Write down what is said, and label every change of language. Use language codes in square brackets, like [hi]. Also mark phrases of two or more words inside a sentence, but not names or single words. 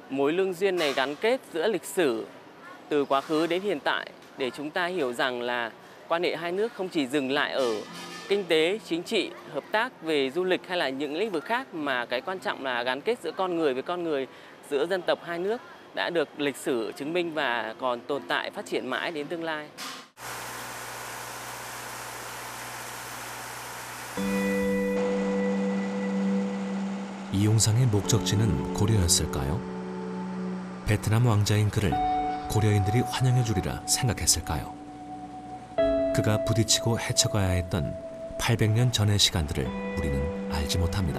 [vi] Mối lương duyên này gắn kết giữa lịch sử từ quá khứ đến hiện tại để chúng ta hiểu rằng là quan hệ hai nước không chỉ dừng lại ở kinh tế, chính trị, hợp tác về du lịch hay là những lĩnh vực khác, mà cái quan trọng là gắn kết giữa con người với con người, giữa dân tộc hai nước đã được lịch sử chứng minh và còn tồn tại phát triển mãi đến tương lai. [ko] 이용상의 목적지는 고려였을까요? 베트남 왕자인 그를 고려인들이 환영해 주리라 생각했을까요? 그가 부딪히고 헤쳐가야 했던 800년 전의 시간들을 우리는 알지 못합니다.